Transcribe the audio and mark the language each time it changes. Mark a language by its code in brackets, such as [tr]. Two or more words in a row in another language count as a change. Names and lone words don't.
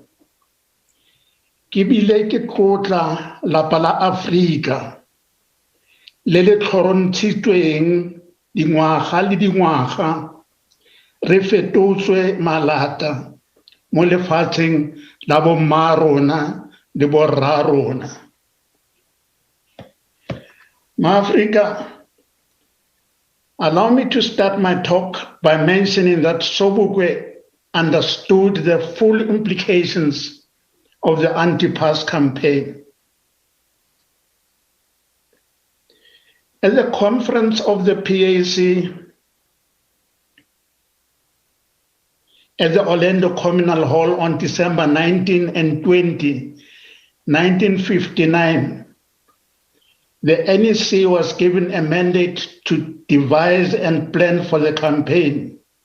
[tn] Ke bile ke tlotla lapa la Afrika le le tlhorontshitsweng dingwaga le dingwaga re fetotswe malata mo lefatsheng la bomma rona le borra rona. Ma-Afrika, [en] allow me to start my talk by mentioning that Sobukwe understood the full implications of the anti-pass campaign. At the conference of the PAC at the Orlando Communal Hall on December 19 and 20, 1959, the NEC was given a mandate to devise and plan for the campaign.